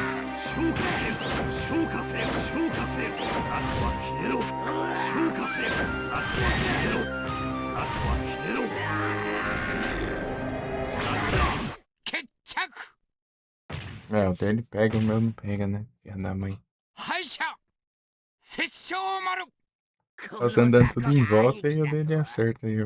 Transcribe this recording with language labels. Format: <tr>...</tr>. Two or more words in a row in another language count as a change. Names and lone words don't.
<ja>決着</ja> <pt>É, o dele pega, o meu não pega, né? Filha da mãe.</pt> <ja>敗者殺生丸</ja> <pt>Você andando tudo em volta e o dele acerta aí, ó.</pt>